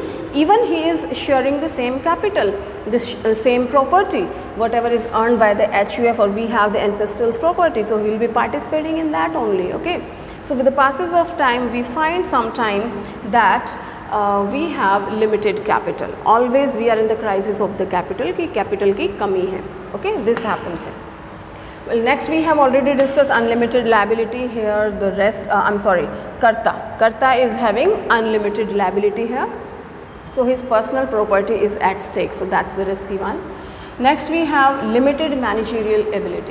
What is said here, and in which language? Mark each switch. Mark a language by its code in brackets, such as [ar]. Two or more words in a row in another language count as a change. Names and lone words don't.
[en] Even he is sharing the same capital, the same property, whatever is earned by the HUF, or we have the ancestral's property, so we will be participating in that only. Okay. So with the passage of time, we find sometime that we have limited capital. Always we are in the crisis of the capital [hi] की कमी है. [en] Okay, this happens here. Well, next we have already discussed unlimited liability. Here the rest, Karta is having unlimited liability here. So his personal property is at stake, so that's the risky one. Next we have limited managerial ability.